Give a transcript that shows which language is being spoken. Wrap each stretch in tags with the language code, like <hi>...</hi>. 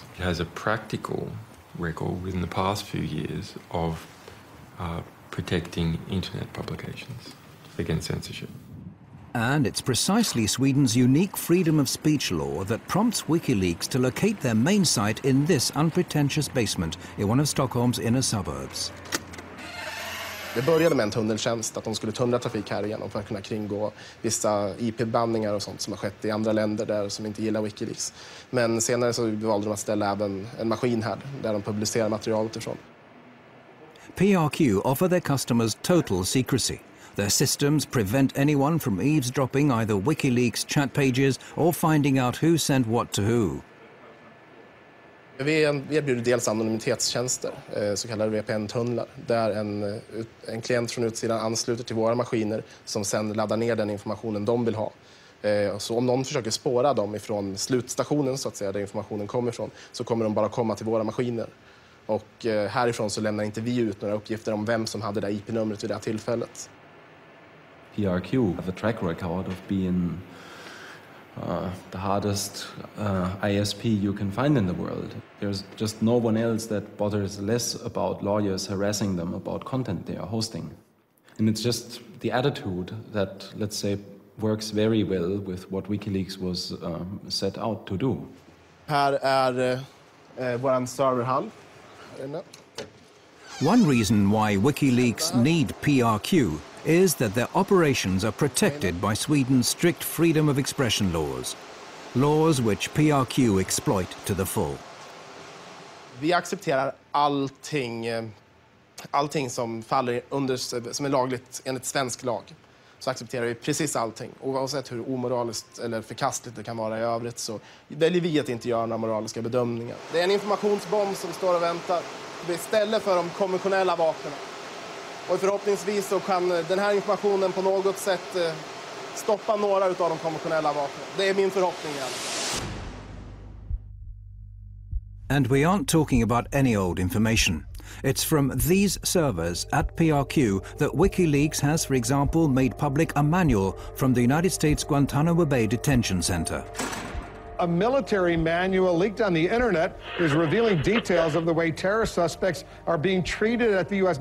<en>It has a practical record within the past few years of protecting internet publications against censorship. And it's precisely Sweden's unique freedom of speech law that prompts Wikileaks to locate their main site in this unpretentious basement in one of Stockholm's inner suburbs.</en> <sv>Det började med en tunneltjänst, att de skulle tunnla trafik här igenom för att kunna kringgå vissa IP-bandningar och sånt som har skett i andra länder där som inte gillar Wikileaks. Men senare så valde de att ställa även en maskin här där de publicerar materialet ifrån.</sv> <en>PRQ offer their customers total secrecy. Their systems prevent anyone from eavesdropping either Wikileaks chat pages or finding out who sent what to who.</en> <sv>Vi erbjuder dels anonymitetstjänster, så kallade VPN-tunnlar, där en klient från utsidan ansluter till våra maskiner som sedan laddar ner den informationen de vill ha. Så om någon försöker spåra dem ifrån slutstationen, så att säga, där informationen kommer ifrån, så kommer de bara komma till våra maskiner. Och härifrån så lämnar inte vi ut några uppgifter om vem som hade det IP-numret vid det här tillfället.</sv> <en>PRQ have a track record of being the hardest ISP you can find in the world. There's just no one else that bothers less about lawyers harassing them about content they are hosting. And it's just the attitude that, let's say, works very well with what WikiLeaks was set out to do.</en> <sv>Här är våran serverhall.</sv> <en>One reason why WikiLeaks need PRQ is that their operations are protected by Sweden's strict freedom of expression laws. Laws which PRQ exploit to the full.</en> <sv>Vi accepterar allting som faller under, som är lagligt enligt svensk lag. Så accepterar vi precis allting. Oavsett hur omoraliskt eller förkastligt det kan vara i övrigt så väljer vi att inte göra några moraliska bedömningar. Det är en informationsbomb som står och väntar. Det är istället för de konventionella vapnen. Och förhoppningsvis så kan den här informationen på något sätt stoppa några av de konventionella vapnen. Det är min förhoppning.</sv> <en>And we aren't talking about any old information. It's from these servers at PRQ that WikiLeaks has, for example, made public a manual from the United States Guantanamo Bay Detention Center. A military manual leaked on the internet is revealing details of the way terrorist suspects are being treated at the U.S.</en>